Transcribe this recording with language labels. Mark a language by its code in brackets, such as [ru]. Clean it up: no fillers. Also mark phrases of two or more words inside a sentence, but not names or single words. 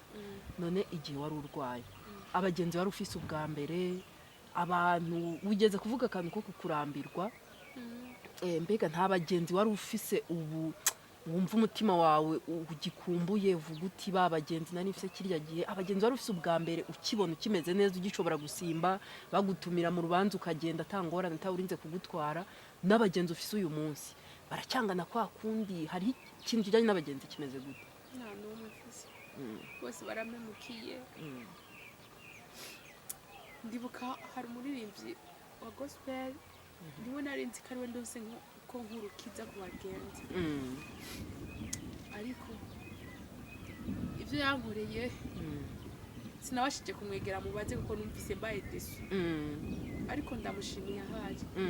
[rn] None igihe wari urwaye abagenzi wari ufise ubwa mbere, abantu wigeze kuvuga akantu ko kukurambirwa, mbega nta bagenzi wari ufise ubu wumva umutima wawe ugikumbuye uvuga uti ba bagenzi nari mfise kiriya gihe, abagenzi wari ufise ubwa mbere ukibona ukimeze neza ugishobora gusimba bagutumira mu rubanza ukagenda atangorane atawurinze kugutwara, n'abagenzi ufise uyu munsi baracyangana kwa kundi? hari ikintu kijyanye n'abagenzi kimeze gute? nta n'umwe mfise, bose baramemukiye. ndibuka hari umuririmbyi wa gospel niwe narinzi ko ariwe ndose ko nkurukiza ku bagenzi, ariko ibyo yankoreye sinabashije kumwegera mubaze kuko numvise mbaye desu, ariko ndamushimiye ahari.